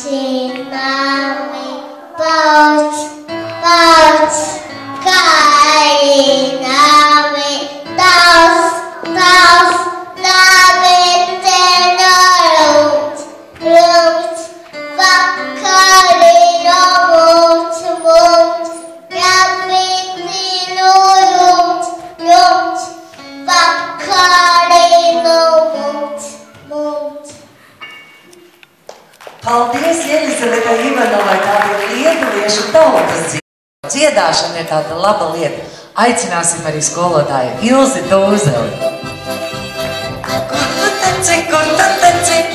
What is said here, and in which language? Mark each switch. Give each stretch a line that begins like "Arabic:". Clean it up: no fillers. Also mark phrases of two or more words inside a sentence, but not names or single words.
Lithuanian: Karinami, pauc, pauc, Karinami, taus, taus, labiteno rūt, rūt, vakarino mūt, mūt, labiteno rūt, rūt, vakarino mūt, mūt.
Latvian: Paldies, Jelizavetai Ivanovai, tā bija lietuviešu tautas dziedāšana ir tāda laba lieta. Aicināsim arī skolotāju Ilzi Dūzeli. Kur tu teci, kur tu teci?